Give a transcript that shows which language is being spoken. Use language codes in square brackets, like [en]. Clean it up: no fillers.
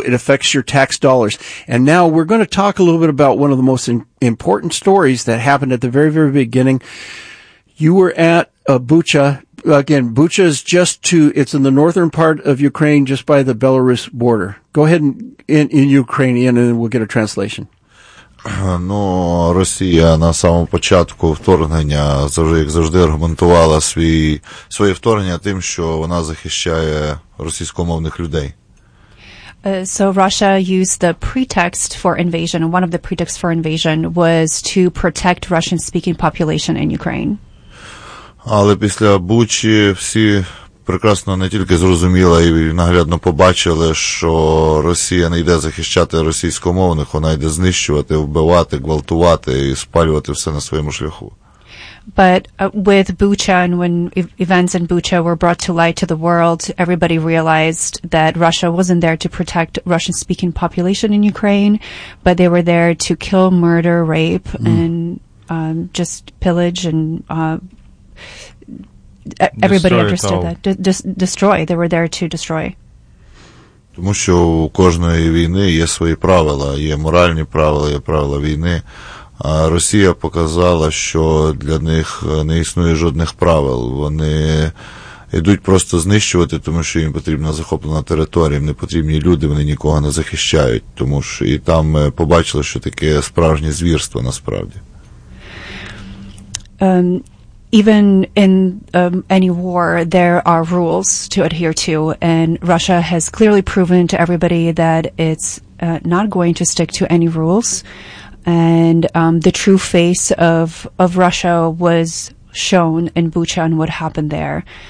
[en] It affects your tax dollars. And now we're going to talk a little bit about one of the most important stories that happened at the very, very beginning. You were at Bucha. Again, Bucha is just it's in the northern part of Ukraine, just by the Belarus border. Go ahead and in Ukrainian, and then we'll get a translation. [uk] Ну, Росія на самому початку вторгнення, як завжди, аргументувала своє вторгнення тим, що вона захищає російськомовних людей. [en] So Russia used the pretext for invasion, one of the pretexts for invasion was to protect Russian-speaking population in Ukraine. [uk] Але після Бучі всі прекрасно не тільки зрозуміла і наглядно побачили, що Росія не йде захищати російськомовних, вона йде знищувати, вбивати, гвалтувати і спалювати все на своєму шляху. [en] But with Bucha and when events in Bucha were brought to light to the world, everybody realized that Russia wasn't there to protect Russian-speaking population in Ukraine, but they were there to kill, murder, rape and just pillage and everybody destroy understood that. Destroy. They were there to destroy. [uk] Тому що у кожної війни є свої правила, є моральні правила, є правила війни. А Росія показала, що для них не існує жодних правил. Вони йдуть просто знищувати, тому що їм потрібна захоплена територія, їм не потрібні люди, вони нікого не захищають. Тому що і там ми побачили, що таке справжнє звірство насправді. [en] Even in any war, there are rules to adhere to, and Russia has clearly proven to everybody that it's not going to stick to any rules. And the true face of Russia was shown in Bucha and what happened there.